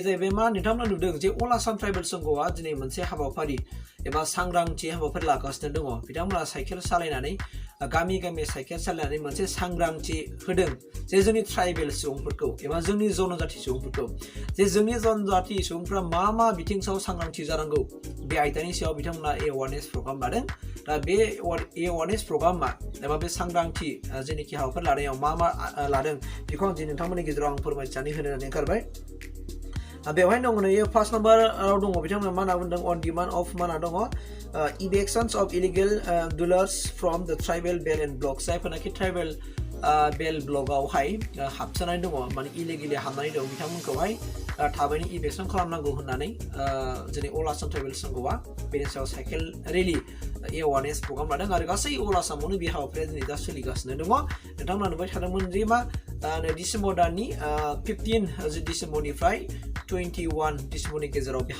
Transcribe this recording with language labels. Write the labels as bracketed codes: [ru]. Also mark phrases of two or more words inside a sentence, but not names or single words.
[brx] जाहैबाय मा नोंथांमोना नुदों जे अल आसाम ट्राइबेल संघआ दिनै मोनसे हाबाफारि एबा सांग्रांथि हाबाफारि लागासिनो दङ बिथांमोना साइकेल सालायनानै गामि गामि साइकेल सालायनानै मोनसे सांग्रांथि होदों जे जोंनि ट्राइबेल सुबुंफोरखौ एबा जोंनि जनजाति सुबुंफोरखौ जे जोंनि जनजाति सुबुंफोरा मा बिथिङाव सांग्रांथि जानांगौ बे आयदानि सायाव बिथांमोना [en] awareness program [brx] लादों दा बे [en] awareness program [brx] एबा बे सांग्रांथि जेनेखि हाबाफारि लानायाव मा लादों बेखौ आं दिनै नोंथांमोननि गेजेराव आं फोरमायथिनानै होनो होननानै ओंखारबाय बेवहाय दङ नै फार्स्ट नाम्बाराव दङ बिथांमोना मा होनना बुंदों [en] on demand of [brx] मा होनना दङ [en] evictions of illegal dwellers from the tribal belt and blocks [brx] जायफोरनाखि ट्राइबेल बेल ब्लकआवहाय हाबसोनानै दङ माने इलिगेलि हाबनानै दं बिथांमोनखौहाय थाबैनो इभिक्सन खालामनांगौ होननानै जोंनि अल आसाम ट्राइबेल संघआ बेनि सायाव [en] cycle rally awareness program [brx] लादों आरो गासै अल आसामावनो बे हाबाफारिया दिनै दा सोलिगासिनो दङ नोंथांमोना नुबाय थादोंमोन जे मा डिसेम्बर दाननि 15 डिसेम्बरनिफ्राय 21 डिसेम्बरनि गेजेराव बे